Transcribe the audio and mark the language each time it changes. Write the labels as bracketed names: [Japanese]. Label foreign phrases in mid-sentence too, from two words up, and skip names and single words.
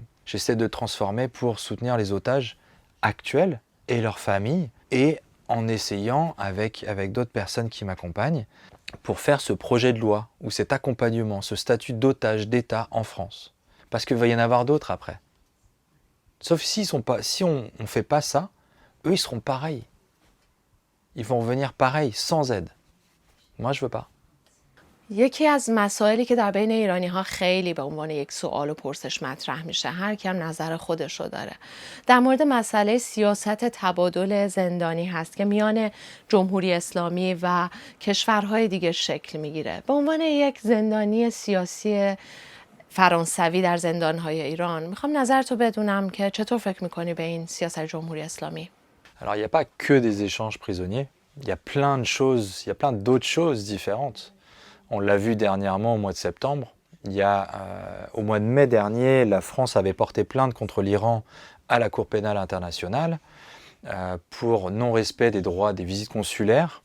[French] J'essaie de le transformer pour soutenir les otages actuels et leurs familles et en essayant avec d'autres personnes qui m'accompagnent pour faire ce projet de loi ou cet accompagnement, ce statut d'otage d'État en France. Parce qu'il va y en avoir d'autres après. Sauf si on ne fait pas ça, eux ils seront pareils. Ils vont revenir pareil, sans aide. Moi, je veux pas. [Persian] یکی از مسائلی که در بین ایرانی ها خیلی به عنوان یک سوال و پرسش مطرح میشه، هر کی هم نظر خودش رو داره، در مورد مسئله سیاست تبادل زندانی هست که میان جمهوری اسلامی و کشورهای دیگه شکل میگیره. به عنوان یک زندانی سیاسی فرانسوی در زندانهای ایران میخوام نظرتو بدونم که چطور فکر میکنی به این سیاست جمهوری اسلامی؟ [French] Alors, il n'y a pas que des échanges prisonniers. Il y a plein de choses, il y a plein d'autres choses différentes. On l'a vu dernièrement au mois de septembre. Au mois de mai dernier, la France avait porté plainte contre l'Iran à la Cour pénale internationale pour non-respect des droits des visites consulaires.